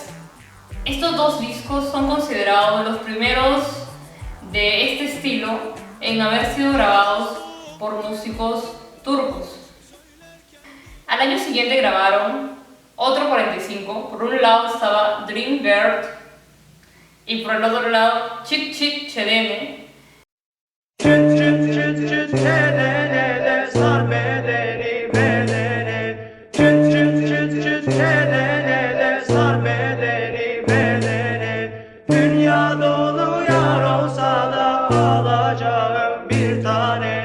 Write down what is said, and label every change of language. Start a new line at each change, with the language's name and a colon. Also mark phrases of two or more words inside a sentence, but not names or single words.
Spanish: Estos 2 discos son considerados los primeros de este estilo en haber sido grabados por músicos turcos. Al año siguiente grabaron otro 45. Por un lado estaba Dream Girl y por el otro lado Çıt Çıt Çelene.
Turkish: Çıt çıt çıt çıt çelene sar bedeni bedeni. Çıt çıt çıt çıt çelene sar bedeni bedeni. Dünya dolu yar olsa da alacağım bir tane.